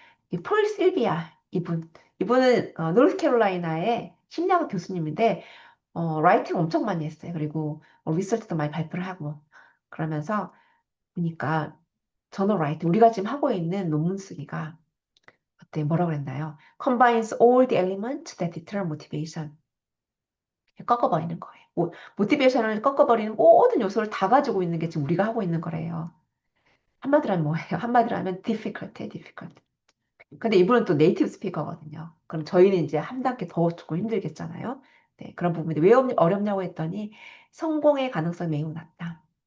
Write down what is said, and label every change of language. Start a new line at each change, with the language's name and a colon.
Korean: 이 폴 실비아 이분은 노스캐롤라이나의 심리학 교수님인데 라이팅 엄청 많이 했어요. 그리고 리서치도 많이 발표를 하고 그러면서 보니까 저널 라이팅 우리가 지금 하고 있는 논문 쓰기가 그때 뭐라고 그랬나요?
English: Combines all the elements that deter motivation.
Korean: 꺾어버리는 거예요. 모티베이션을 꺾어버리는 모든 요소를 다 가지고 있는 게 지금 우리가 하고 있는 거래요. 한마디로 하면 뭐예요? 한마디로 하면 difficult. 근데 이분은 또 네이티브 스피커거든요. 그럼 저희는 이제 한 단계 더 조금 힘들겠잖아요. 네, 그런 부분이 왜 어렵냐고 했더니 성공의 가능성이 매우 낮다.